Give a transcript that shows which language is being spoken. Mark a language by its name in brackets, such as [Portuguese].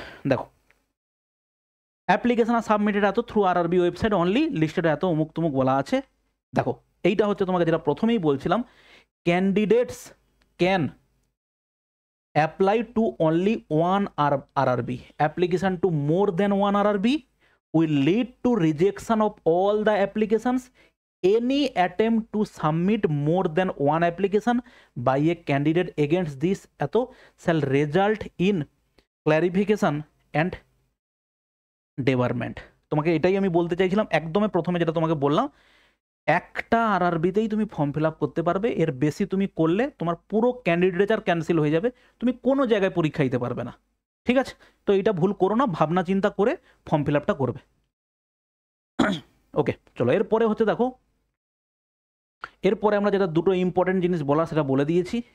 [Bangla] দেখো, [English] application আর submitted এত through RRB website only, listed এত [Bangla] অমুক তুমুক বলা আছে। দেখো, এইটা হচ্ছে তোমাকে যেটা প্রথমেই বলছিলাম, [English] Candidates can apply to only one RRB. Application to more than one RRB will lead to rejection of all the applications. Any attempt to submit more than one application by a candidate against this এত shall result in clarification and debarment. [Bangla] তোমাকে এটাই আমি বলতে চাইছিলাম একদমই প্রথমে, যেটা তোমাকে বললাম, একটা আরআরবিতেই তুমি ফর্ম ফিল আপ করতে পারবে, এর বেশি তুমি করলে তোমার পুরো ক্যান্ডিডেচার ক্যান্সেল হয়ে যাবে, তুমি কোনো জায়গায় পরীক্ষা দিতে পারবে না, ঠিক আছে? তো এটা ভুল করো না, ভাবনা চিন্তা করে ফর্ম ফিল আপটা করবে। ওকে, চলো এরপরে হচ্ছে, দেখো এরপরে আমরা যেটা দুটো ইম্পর্টেন্ট জিনিস বলা সেটা বলে দিয়েছি।